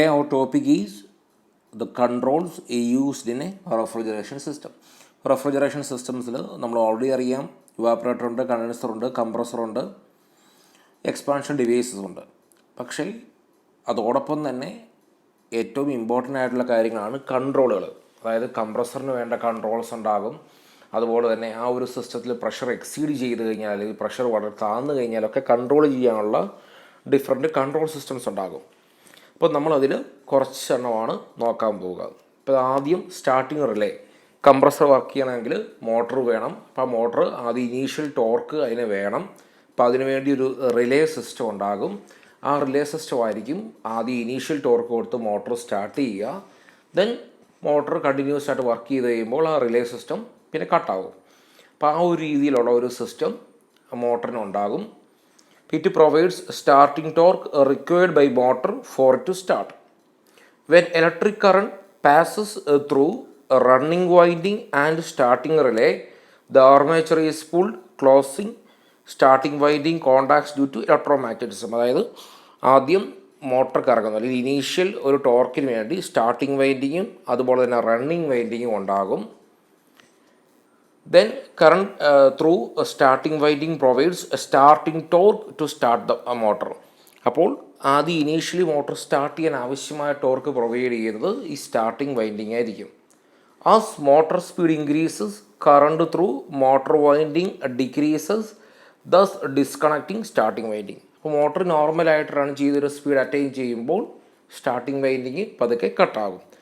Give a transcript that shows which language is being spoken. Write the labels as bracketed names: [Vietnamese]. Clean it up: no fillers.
[English] Our topic is the controls used in a refrigeration system. [Malayalam] Refrigeration systems നമ്മൾ already അറിയാം, evaporator ഉണ്ട്, condenser ഉണ്ട്, compressor ഉണ്ട്, expansion devices ഉണ്ട്. പക്ഷേ അതോടൊപ്പം തന്നെ ഏറ്റവും ഇമ്പോർട്ടൻ്റ് ആയിട്ടുള്ള കാര്യങ്ങളാണ് കൺട്രോളുകൾ. അതായത് കംപ്രസറിന് വേണ്ട കൺട്രോൾസ് ഉണ്ടാകും. അതുപോലെ തന്നെ ആ ഒരു സിസ്റ്റത്തിൽ പ്രഷർ എക്സീഡ് ചെയ്ത് കഴിഞ്ഞാൽ, അല്ലെങ്കിൽ പ്രഷർ വളരെ താഴ്ന്നു കഴിഞ്ഞാലൊക്കെ കൺട്രോൾ ചെയ്യാനുള്ള ഡിഫറെൻറ്റ് കൺട്രോൾ സിസ്റ്റംസ് ഉണ്ടാകും. അപ്പോൾ നമ്മളതിൽ കുറച്ചെണ്ണമാണ് നോക്കാൻ പോവുക. ഇപ്പോൾ ആദ്യം സ്റ്റാർട്ടിങ് റിലേ. കംപ്രസർ വർക്ക് ചെയ്യണമെങ്കിൽ മോട്ടർ വേണം. അപ്പോൾ ആ മോട്ടർ ആദ്യം ഇനീഷ്യൽ ടോർക്ക് അതിന് വേണം. അപ്പോൾ അതിനു വേണ്ടി ഒരു റിലേ സിസ്റ്റം ഉണ്ടാകും. ആ റിലേ സിസ്റ്റം ആയിരിക്കും ആദ്യം ഇനീഷ്യൽ ടോർക്ക് കൊടുത്ത് മോട്ടർ സ്റ്റാർട്ട് ചെയ്യുക. ദെൻ മോട്ടർ കണ്ടിന്യൂസ് ആയിട്ട് വർക്ക് ചെയ്ത് കഴിയുമ്പോൾ ആ റിലേ സിസ്റ്റം പിന്നെ കട്ടാകും. അപ്പോൾ ആ ഒരു രീതിയിലുള്ള ഒരു system മോട്ടറിനുണ്ടാകും. [English] It provides starting torque required by motor for it to start. When electric current passes through a running winding and starting relay, the armature is pulled, closing starting winding contacts due to electromagnetism. [Malayalam] അതായത് ആദ്യം motor കറങ്ങുന്നു, അല്ലെങ്കിൽ initial ഒരു ടോർക്കിന് വേണ്ടി starting വൈൻഡിങ്ങും അതുപോലെ തന്നെ running വൈൻഡിങ്ങും ഉണ്ടാകും. [English] Then current through a starting winding provides a starting torque to start the motor. [Malayalam] അപ്പോൾ ആദ്യം ഇനീഷ്യലി മോട്ടർ സ്റ്റാർട്ട് ചെയ്യാൻ ആവശ്യമായ ടോർക്ക് പ്രൊവൈഡ് ചെയ്യുന്നത് ഈ സ്റ്റാർട്ടിങ് വൈൻഡിങ് ആയിരിക്കും. [English] As motor speed increases, current through motor winding decreases, thus disconnecting starting winding. [Malayalam] അപ്പോൾ motor നോർമലായിട്ട് run ചെയ്തൊരു സ്പീഡ് അറ്റൈൻ ചെയ്യുമ്പോൾ സ്റ്റാർട്ടിങ് വൈൻഡിങ് പതുക്കെ കട്ടാകും.